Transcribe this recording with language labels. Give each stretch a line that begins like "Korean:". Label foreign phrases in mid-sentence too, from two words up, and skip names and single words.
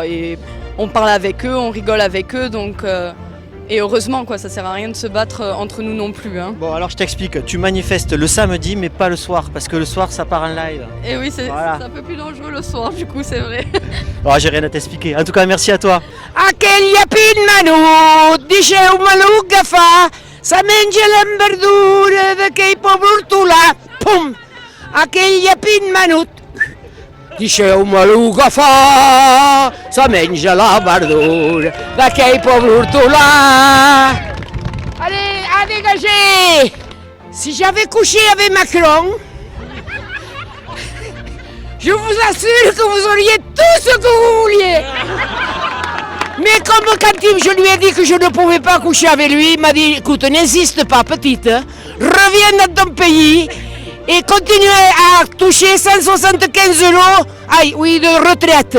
French: Et on parle avec eux, on rigole avec eux, donc. Et heureusement, quoi, ça sert à rien de se battre entre nous non plus. Hein. Bon, alors je t'explique. Tu manifestes le samedi, mais pas le soir, parce que le soir, ça part en live. Et oui, c'est Voilà. un peu plus dangereux le soir, du coup, c'est vrai. Oh, j'ai rien à t'expliquer. En tout cas, merci à toi.
Catalan: Aquell llapin menut, deixeu-me l'agafar, se menja l'enverdura d'aquell pobre hortolà. Pum! Aquell llapin menut, deixeu-me l'agafar, se menja la verdura d'aquell pobre hortolà.
French: Allez, à dégager! Si j'avais couché avec Macron, je vous assure que vous auriez tout ce que vous vouliez. Mais comme quand je lui ai dit que je ne pouvais pas coucher avec lui, il m'a dit, écoute, n'insiste pas, petite, reviens dans ton pays et continue à toucher 175 €, de retraite.